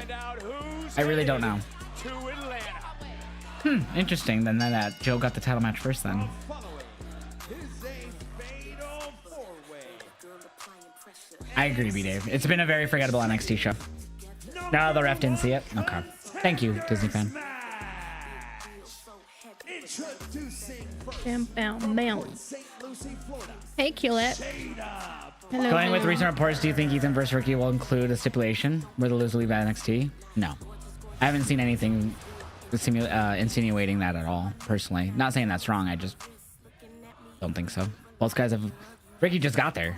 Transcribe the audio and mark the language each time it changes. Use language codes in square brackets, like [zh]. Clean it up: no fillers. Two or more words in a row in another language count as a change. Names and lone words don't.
[en] I really don't know. Interesting. Then that Joe got the title match first then. I agree, B-Dave. It's been a very forgettable NXT show. No, the ref didn't see it. Okay. Thank you, Disney fan. Bam, bam, bam. Hey, Culette. Hello. Going with recent reports, do you think Ethan vs. Ricky will include a stipulation where the loser leave NXT? No. I haven't seen anything insinuating that at all, personally. Not saying that's wrong, I just don't think so. Both guys have... Ricky just got there.